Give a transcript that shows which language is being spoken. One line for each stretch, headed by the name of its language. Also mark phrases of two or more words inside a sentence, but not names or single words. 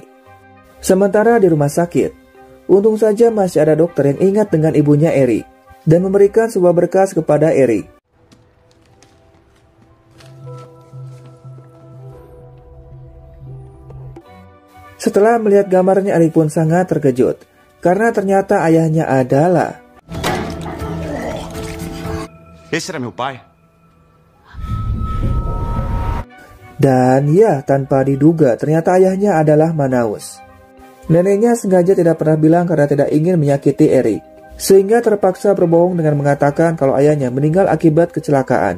Indonesian: Sementara di rumah sakit, untung saja masih ada dokter yang ingat dengan ibunya Eric, dan memberikan sebuah berkas kepada Eric. Setelah melihat gambarnya, Eric pun sangat terkejut, karena ternyata ayahnya adalah...
Portuguese: Esse era meu pai?
Indonesian: Dan ya, tanpa diduga, ternyata ayahnya adalah Manaus. Neneknya sengaja tidak pernah bilang karena tidak ingin menyakiti Eric, sehingga terpaksa berbohong dengan mengatakan kalau ayahnya meninggal akibat kecelakaan.